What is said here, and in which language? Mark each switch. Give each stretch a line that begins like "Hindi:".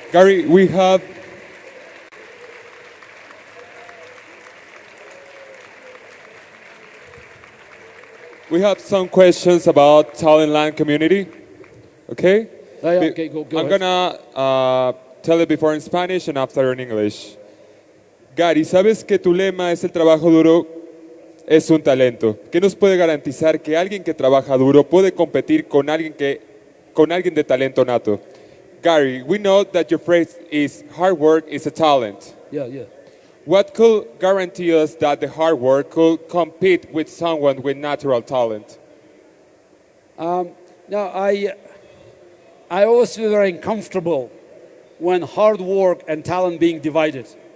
English: Gary, we have some questions about Talend Land community. Okay? Okay, go I'm ahead. gonna tell it before in Spanish and after in English.
Spanish: Gary, ¿sabes que tu lema es el trabajo duro es un talento? ¿Qué nos puede garantizar que alguien que trabaja duro puede competir con alguien de talento nato?
English: Gary, we know that your phrase is hard work is a talent. Yeah. What could guarantee us that the hard work could compete with someone with natural talent? Now, I always feel very uncomfortable when hard work and talent being divided.